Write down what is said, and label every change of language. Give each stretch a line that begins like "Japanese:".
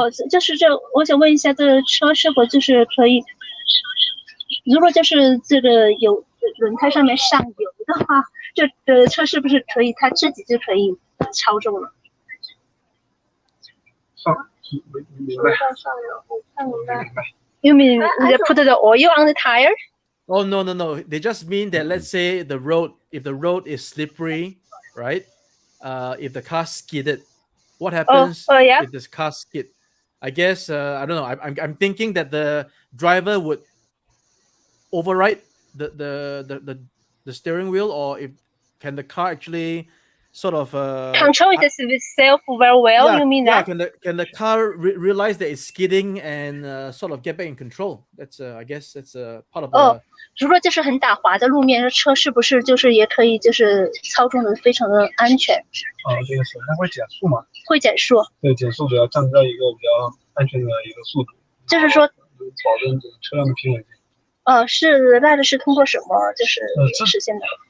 Chinese: 就是这，我想问一下，这个车是否就是可以，如果就是这个有轮胎上面上油的话，这车是不是可以它自己就可以操纵了？
English: You mean they put the oil on the tire? Oh no. They just mean that let's say if the road is slippery, right? If the car skidded, what happens if this car skid? I guess I don't know. I'm thinking that the driver would override the steering wheel, or can the car actually sort of control itself very well? Yeah, you mean yeah, that? Can the car realize that it's skidding and sort of get back in control? That's I guess that's part of the.
Chinese: 如果就是很打滑的路面，车是不是就是也可以就是操纵的非常的安全？这个首先会减速嘛？会减速。对，减速主要降低到一个比较安全的一个速度。就是说，保证这个车辆的平稳性。是那个是通过什么就是实现的？